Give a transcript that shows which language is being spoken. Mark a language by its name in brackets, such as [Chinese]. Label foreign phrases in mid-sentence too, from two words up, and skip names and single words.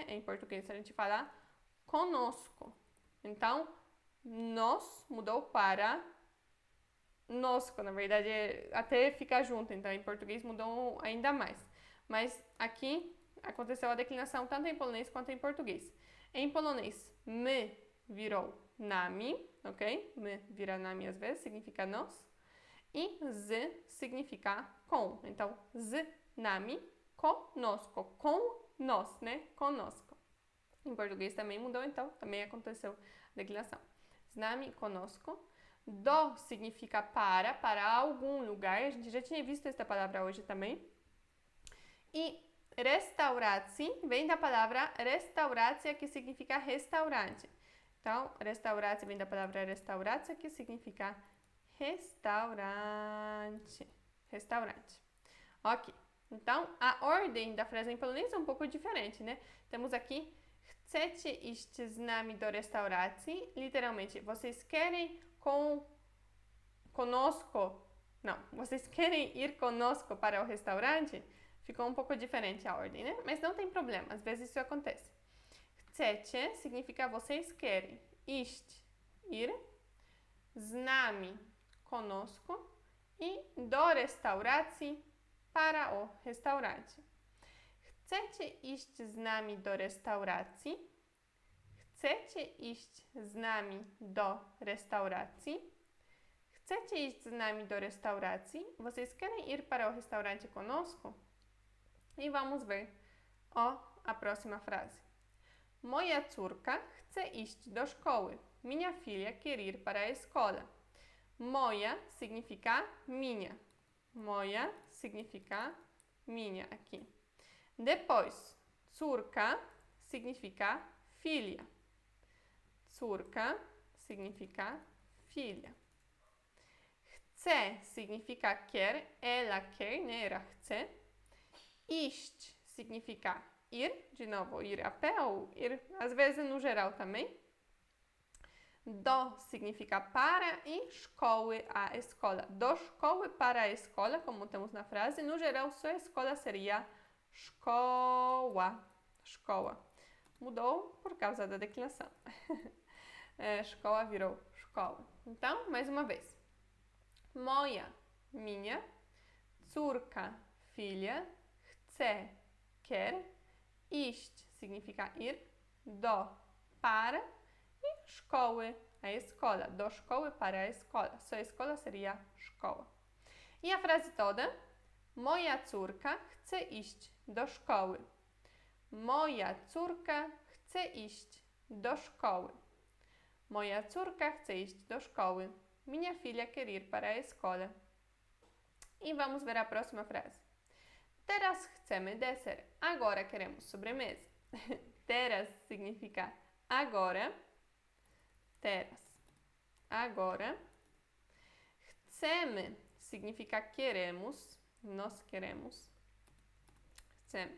[Portuguese] Em português a gente fala conosco. Então, nós mudou para nosco, na verdade, até ficar junto, então em português mudou ainda mais. Mas aqui aconteceu a declinação tanto em polonês quanto em português. Em polonês, my virou nami, ok? My vira nami às vezes, significa nós. E z significa com. Então, [Polish] z nami, [Portuguese] conosco, com nós, né? Conosco. Em português também mudou, então também aconteceu a declinação. [Polish] Z nami, [Portuguese] conosco. Do significa para algum lugar. A gente já tinha visto essa palavra hoje também. E restauracji vem da palavra restauracja, que significa restaurante. Então, restauracja vem da palavra restauracja, que significa restaurante. Restaurante. Ok. Então, a ordem da frase em polonês é um pouco diferente, né? Temos aqui [Polish] Chcecie iść z nami do restauracji? [Portuguese] Literalmente, vocês querem conosco? Não, vocês querem ir conosco para o restaurante? Ficou um pouco diferente a ordem, né? Mas não tem problema, às vezes isso acontece. Chcecie significa vocês querem. [Polish] Iść, ir. Z nami, [Portuguese] conosco. E [Polish] do restauracji, [Portuguese] para o restaurante. [Polish] Chcecie iść z nami do restauracji? Chcecie iść z nami do restauracji? Chcecie iść z nami do restauracji? [Portuguese] Vocês querem ir para o restaurante conosco? E vamos ver a próxima frase. [Polish] Moja córka chce iść do szkoły. [Portuguese] Minha filha quer ir para a escola. Moja significa minha. Moja significa minha aqui. Depois, córka significa filha. Córka significa filha. Chce significa quer, ela quer, né? Ela chce. Iść significa ir, de novo, ir a pé ou ir, às vezes no geral também. Do significa para e szkoły, a escola. [Polish] Do szkoły [Portuguese] para a escola, como temos na frase. No geral, sua escola seria szkoła. [Polish] Szkoła. [Portuguese] Mudou por causa da declinação. Szkoła virou szkoła. Então, mais uma vez. Moja, minha. Córka, filha. Chce, quer. Iść significa ir. Do, para. E szkoły, a escola. [Polish] Do szkoły [Portuguese] para a escola. Sua escola seria szkoła. I a frase toda. [Polish] Moja córka chce iść do szkoły. Moja córka chce iść do szkoły. Moja córka chce iść do szkoły. [Portuguese] Minha filha quer ir para a escola. E vamos ver a próxima frase. [Polish] Teraz chcemy deser. [Portuguese] Agora queremos sobremesa. Teraz significa agora. Teraz. Agora. Chcemy significa queremos. Nós queremos. Chcemy.